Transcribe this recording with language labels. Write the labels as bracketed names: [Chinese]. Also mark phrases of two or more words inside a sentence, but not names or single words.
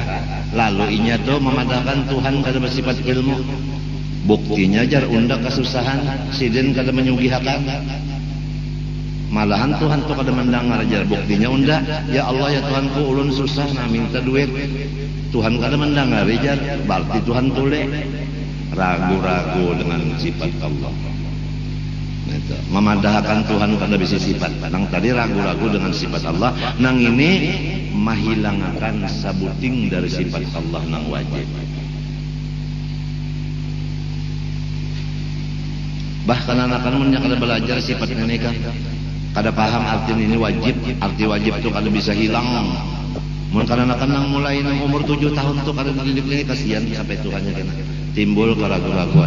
[Banjar] Lalu inya tuh memadahkan Tuhan kada bersifat ilmu. Buktinya jar unda kesusahan, sidin kada menyugihakan. Malahan Tuhan tuh kada mendengar jar buktinya unda, ya Allah ya Tuhanku ulun susah nah minta duit. Tuhan kada mendengar jar, berarti Tuhan tule ragu-ragu dengan sifat Allah. Itu. Memadahkan Tuhan kada bisa sifat. Nang tadi ragu-ragu dengan sifat Allah. Nang ini mahilangkan sabuting dari sifat Allah nang wajib. Bahkan anak-anak kada belajar sifat ini kan kada paham arti ini wajib. Arti wajib itu kada bisa hilang. Mungkin anak-anak mulai nang umur 7 tahun tuh kada dididik lagi kasihan sampai Tuhannya kena timbul keraguan-raguan.